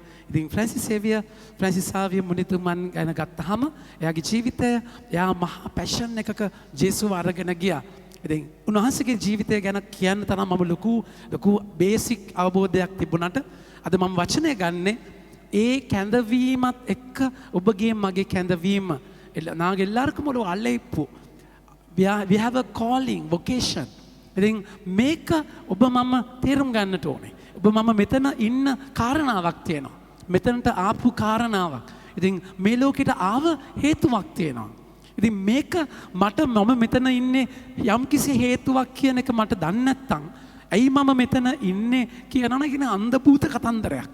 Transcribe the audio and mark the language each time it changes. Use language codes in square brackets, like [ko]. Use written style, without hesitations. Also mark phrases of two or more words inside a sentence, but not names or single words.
[si] ඉතින් ෆ්‍රැන්සිස් සාවිය මුනිතුමන් ගැන ගත්තාම එයාගේ ජීවිතය එයා මහා පැෂන් එකක ජේසුව අරගෙන ගියා. ඉතින් උන්වහන්සේගේ ජීවිතය ගැන කියන්න තරම් මම ලොකු බේසික් අවබෝධයක් තිබුණාට අද මම වචනය ගන්නේ ඒ කැඳවීමත් එක්ක ඔබගේ මගේ කැඳවීම නාගේ [ta] எல்லாருக்கும் ஒரு அழைப்பு [en] we have a calling vocation. [si] ඉතින් මේක ඔබ මම තේරුම් ගන්නට ඕනේ. ඔබ මම මෙතන ඉන්න කාරණාවක් තියෙනවා. මෙතනට ආපු කාරණාවක්. ඉතින් මේ ලෝකෙට ආව හේතුවක් තියෙනවා. ඉතින් මේක මට මම මෙතන ඉන්නේ යම්කිසි හේතුවක් කියන එක මට දන්නේ නැත්නම් ඇයි මම මෙතන ඉන්නේ කියනවා කියන අන්ධභූත කතන්දරයක්.